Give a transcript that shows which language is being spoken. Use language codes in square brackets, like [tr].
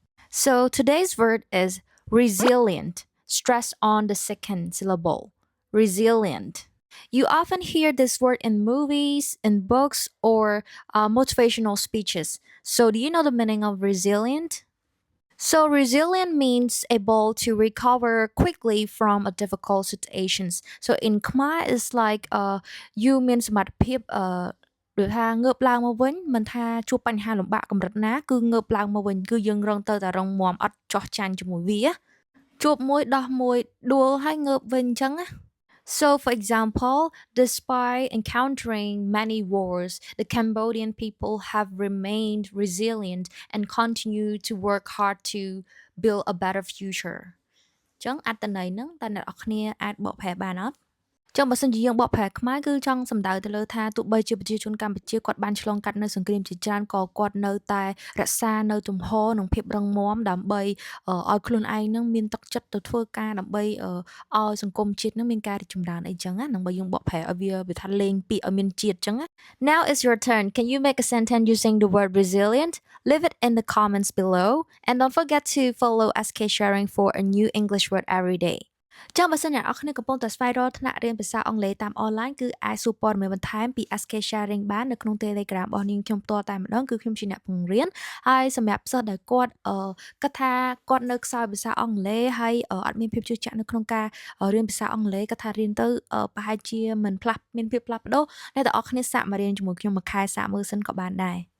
[en] So today's word is resilient. Stress on the second syllable. Resilient. You often hear this word in movies, in books, or motivational speeches. So, do you know the meaning of resilient? So, resilient means able to recover quickly from a difficult situations. So, in Khmer, it's like you means [km] សមត្ថភាពដូចថាងើបឡើងមកវិញមិនថាជួបបញ្ហាលំបាកកម្រិតណាគឺងើបឡើងមកវិញគឺយើងរងទៅតែរងមាំអត់ចោះចាញ់ជាមួយវាជួបមួយដោះមួយដួលហើយងើបវិញអញ្ចឹងណា [en] So, for example, despite encountering many wars, the Cambodian people have remained resilient and continue to work hard to build a better future. [km] ចឹងអត្ថន័យហ្នឹងតើអ្នកនរគ្នាអាចបកប្រែបានអត់ ចឹងបើសិនជាយើងបកប្រែខ្មែរគឺចង់សំដៅទៅលើថាទោះបីជាប្រជាជនកម្ពុជាគាត់បានឆ្លងកាត់នៅសង្គ្រាមជាច្រើនក៏គាត់នៅតែរក្សានៅទំហរនិងភាពរឹងមាំដើម្បីឲ្យខ្លួនឯងនឹងមានទឹកចិត្តទៅធ្វើការដើម្បីឲ្យសង្គមជាតិនឹងមានការរីកចម្រើនអីចឹងណានឹងបើយើងបកប្រែឲ្យវាថាលេងពាក្យឲ្យមានជាតិចឹងណា [en] Now is your turn. Can you make a sentence using the word resilient? Leave it in the comments below and don't forget to follow SK Sharing for a new English word every day. [km] ចាំបើសិនអ្នកនរគ្នាកំពុងតែស្វែងរកថ្នាក់រៀនភាសាអង់គ្លេសតាមអនឡាញគឺអាចសួរព័ត៌មានបន្ថែមពី SK Sharing បាននៅក្នុង Telegram របស់នាងខ្ញុំផ្ទាល់តែម្ដងគឺខ្ញុំជាអ្នកបង្រៀនហើយសម្រាប់សិស្សដែលគាត់គិតថាគាត់នៅខ្សោយភាសាអង់គ្លេសហើយអត់មានភាពជឿជាក់នៅក្នុងការរៀនភាសាអង់គ្លេសគាត់ថារៀនទៅប្រហែលជាមិនផ្លាស់មានភាពផ្លាស់ប្ដូរអ្នកទាំងអស់គ្នាសាកមករៀនជាមួយខ្ញុំមួយខែសាកមើលសិនក៏បានដែរ